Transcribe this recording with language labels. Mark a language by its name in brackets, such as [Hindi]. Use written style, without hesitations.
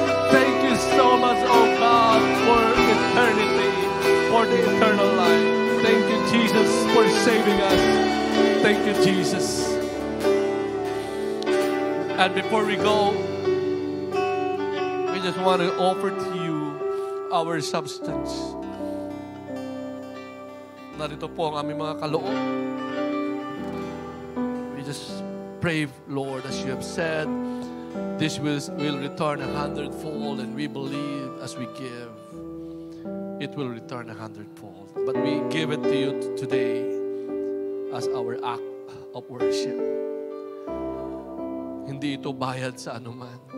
[English] Thank you so much, oh God, for eternity, for the eternal life. Thank you, Jesus, for saving us. Thank you, Jesus. And before we go, we just want to offer to you our substance. [Filipino] Narito po ang aming mga kaloob. [English] We just pray, Lord, as you have said, this will return 100-fold, and we believe as we give, it will return 100-fold. But we give it to you today as our act of worship. [Filipino] Hindi ito bayad sa anuman.